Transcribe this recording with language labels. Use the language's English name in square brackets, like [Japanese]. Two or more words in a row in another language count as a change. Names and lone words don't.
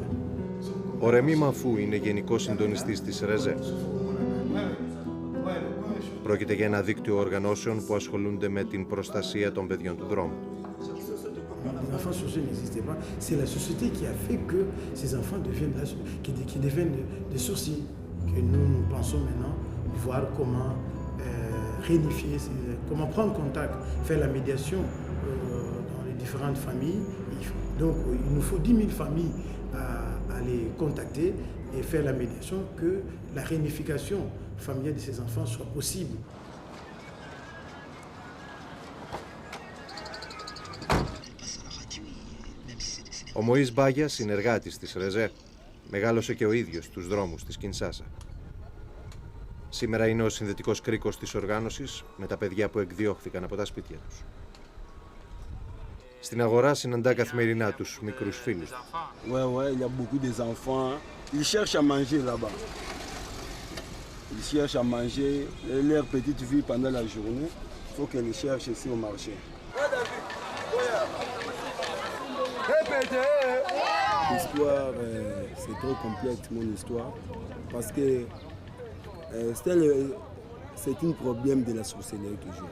[Greek] Ο Ρεμί Μαφού είναι γενικός συντονιστής της ΡΕΖΕ. Πρόκειται για ένα δίκτυο οργανώσεων που ασχολούνται με την προστασία των παιδιών του δρόμου. [French] Les enfants sorciers n'existaient pas. C'est la société qui a fait que ces enfants deviennent des sorciers. Que nous pensons maintenant voir comment réunifier, comment prendre contact, faire la médiation dans les différentes familles. Donc il nous faut 10 000 familles à les contacter et faire la médiation, que la réunification familiale de ces enfants soit possible. [Greek] Ο Μωής Μπάγιας, συνεργάτης της ΡΕΖΕ, μεγάλωσε και ο ίδιος στους δρόμους της Κινσάσα. Σήμερα είναι ο συνδετικός κρίκος της οργάνωσης με τα παιδιά που εκδιώχθηκαν από τα σπίτια τους. Στην αγορά συναντά καθημερινά τους μικρούς φίλους. [French] Ouais, il y a beaucoup des enfants. Ils cherchent à manger là-bas. Ils cherchent à manger leur petite vie pendant la journée. Il faut qu'ils les cherchent ici au marché. L'histoire, c'est trop complexe, mon histoire, parce que c'est un problème de la sorcellerie toujours.